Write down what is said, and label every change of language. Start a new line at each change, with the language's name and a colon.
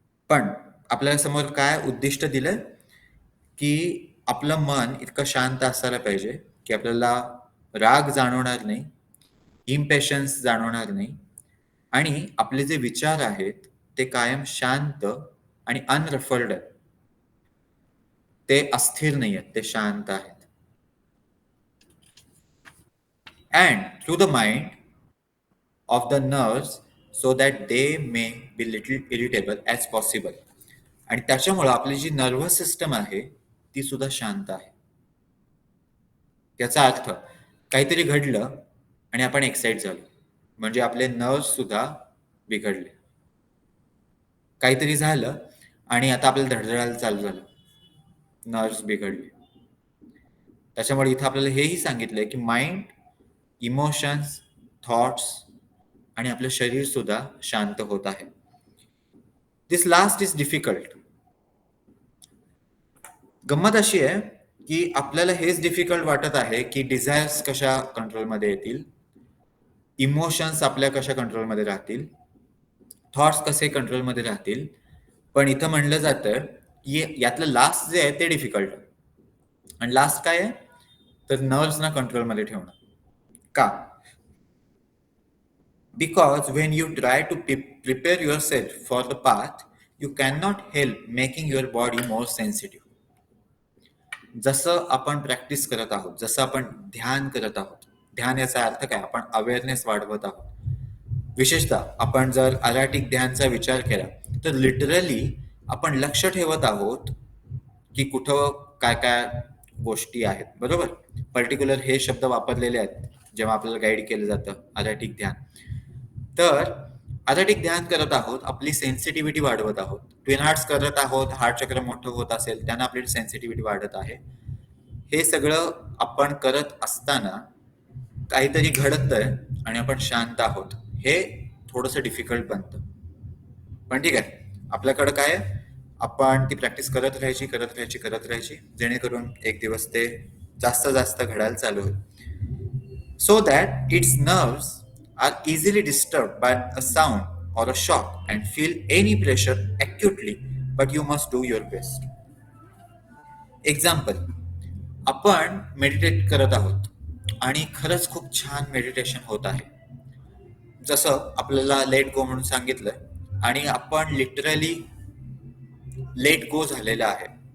Marathi: पण आपल्या समोर काय उद्दिष्ट दिलंय की आपलं मन इतकं शांत असायला पाहिजे की आपल्याला राग जाणवणार नाही, इम्पेशन्स जाणवणार नाही आणि आपले जे विचार आहेत ते कायम शांत आणि अनरफल्ड आहेत. ते अस्थिर नाही आहेत, ते शांत आहेत.
English: And through the mind of the nerves so that they may be little irritable as possible.
Marathi: आणि त्याच्यामुळं आपली जी नर्व्हस सिस्टम आहे ती सुद्धा शांत आहे. याचा अर्थ काहीतरी घडलं आणि आपण एक्साइट झालो म्हणजे आपले नर्व्स सुद्धा बिघडले. काहीतरी झालं आणि आता आपल्याला धडधडायला चालू झालं, नर्व्स बिघडले. त्याच्यामुळे इथं आपल्याला हेही सांगितलंय की माइंड, इमोशन्स, थॉट्स आणि आपलं शरीर सुद्धा शांत होत आहे.
English: This last is difficult.
Marathi: गंमत अशी आहे की आपल्याला हेच डिफिकल्ट वाटत आहे की डिझायर्स कशा कंट्रोलमध्ये येतील, इमोशन्स आपल्या कशा कंट्रोलमध्ये राहतील, थॉट्स कसे कंट्रोलमध्ये राहतील. पण इथं म्हणलं जातं की यातलं लास्ट जे आहे ते डिफिकल्ट आहे. आणि लास्ट काय आहे तर नर्व्सना कंट्रोलमध्ये ठेवणं. का?
English: Because when you try to prepare yourself for the path, you cannot help making your body more sensitive.
Marathi: जसं आपण प्रॅक्टिस करत आहोत, जसं आपण ध्यान करत आहोत, ध्यान याचा अर्थ काय? आपण अवेअरनेस वाढवत आहोत. विशेषतः आपण जर आराटिक ध्यानचा विचार केला तर लिटरली आपण लक्ष ठेवत आहोत की कुठं काय काय गोष्टी आहेत. बरोबर? पर्टिक्युलर हे शब्द वापरलेले आहेत जेव्हा आपल्याला गाईड केलं जातं आराटिक ध्यान. तर आराटिक ध्यान करत आहोत, आपली सेन्सिटिव्हिटी वाढवत आहोत. ट्विन हार्ट्स करत आहोत, हार्ट चक्र मोठं होत असेल त्यांना आपली सेन्सिटिव्हिटी वाढत आहे. हे सगळं आपण करत असताना काहीतरी घडतंय आणि आपण शांत आहोत, हे थोडंसं डिफिकल्ट बनतं. पण ठीक आहे, आपल्याकडं काय आहे, आपण ती प्रॅक्टिस करत राहायची जेणेकरून एक दिवस ते जास्त जास्त घडायला चालू होईल.
English: So that its nerves are easily disturbed by a sound or a shock and feel any pressure acutely, but you must do your best.
Marathi: Example, आपण मेडिटेट करत आहोत आणि खरंच खूप छान मेडिटेशन होत आहे. जसं आपल्याला लेट गो म्हणून सांगितलंय आणि आपण लिटरली लेट गो झालेलं आहे.